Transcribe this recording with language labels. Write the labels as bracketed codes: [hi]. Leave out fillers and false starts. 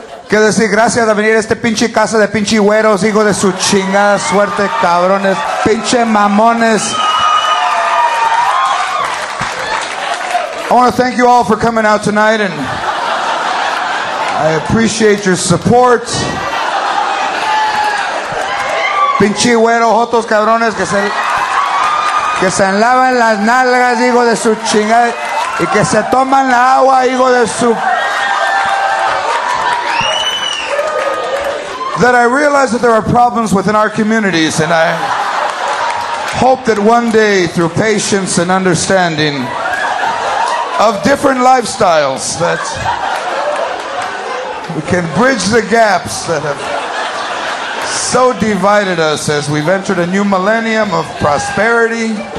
[es] Quiero decir gracias de venir a este pinche casa de pinche güeros, hijo de su chingada suerte, cabrones, pinche mamones. [en] I want to thank you all for coming out tonight, and I appreciate your support. [es] Pinche güeros, otros cabrones que se lavan las nalgas, hijo de su chingada, y que se toman la agua, hijo de su... [en] That I realize that there are problems within our communities, and I hope that one day, through patience and understanding of different lifestyles, that we can bridge the gaps that have so divided us as we've entered a new millennium of prosperity.